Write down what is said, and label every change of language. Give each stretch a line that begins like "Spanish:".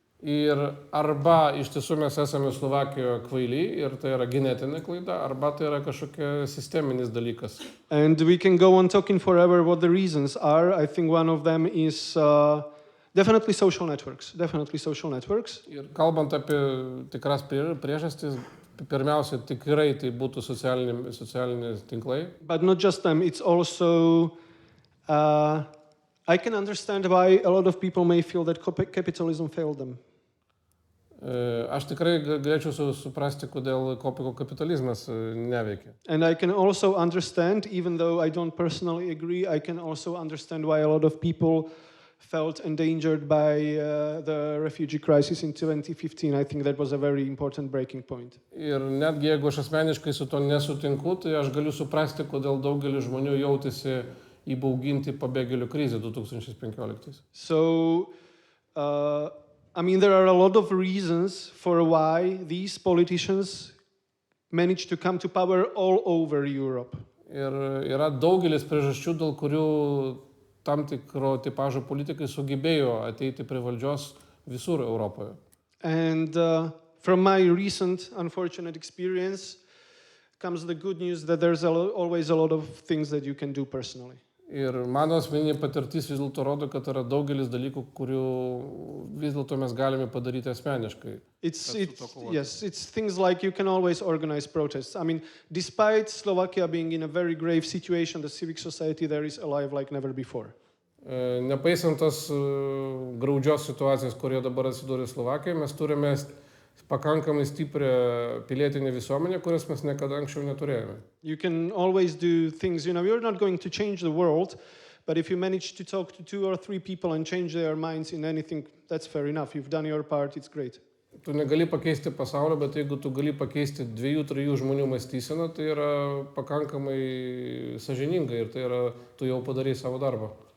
Lithuanian: Ir arba iš tiesų mes esame Slovakijoje kvaili ir tai yra genetinė klaida, arba tai yra kažkokia sisteminis dalykas.
English: And we can go on talking forever what the reasons are. I think one of them is definitely social networks. Definitely social networks.
Lithuanian: Ir kalbant apie tikras priežastis, pirmiausia, tikrai tai būtų socialiniai tinklai.
English: But not just them, it's also, I can understand why a lot of people may feel that capitalism failed them.
Lithuanian: Aš tikrai galėčiau suprasti, kodėl kapitalizmas neveikia.
English: And I can also understand, even though I don't personally agree, I can also understand why a lot of people felt endangered by the refugee crisis in 2015. I think that was a very important breaking point.
Lithuanian: Ir netgi jeigu aš asmeniškai su to nesutinku, tai aš galiu suprasti, kodėl daugelis žmonių jautėsi įbauginti pabėgėlių krizę 2015.
English: So, I mean, there are a lot of reasons for why these politicians managed to come to power all over Europe.
Lithuanian: Ir yra daugelis priežasčių, dėl kurių tam tikro tipažo politikai sugebėjo ateiti prie valdžios visur Europoje.
English: And from my recent unfortunate experience comes the good news that there's always a lot of things that you can do personally.
Lithuanian: Ir mano asmeninė patirtis vis dėlto rodo, kad yra daugelis dalykų, kurių vis dėlto mes galime padaryti asmeniškai.
English: It's things like you can always organize protests. I mean, despite Slovakia being in a very grave situation, the civic society there is alive like never before.
Lithuanian: Nepaisant tos graudžios situacijos, kurioje dabar atsidūrė Slovakija, mes turime pakankamai stiprią pilietinę visuomenę, kurias mes niekada anksčiau neturėjome.
English: You can always do things, you're not going to change the world, but if you manage to talk to 2 or 3 people and change their minds in anything, that's fair enough. You've done your part, it's great.
Lithuanian: Tu negali pakeisti pasaulio, bet jeigu tu gali pakeisti 2-3 žmonių mąstyseną, tai yra pakankamai sąžininga ir tai yra, tu jau padarai savo darbą.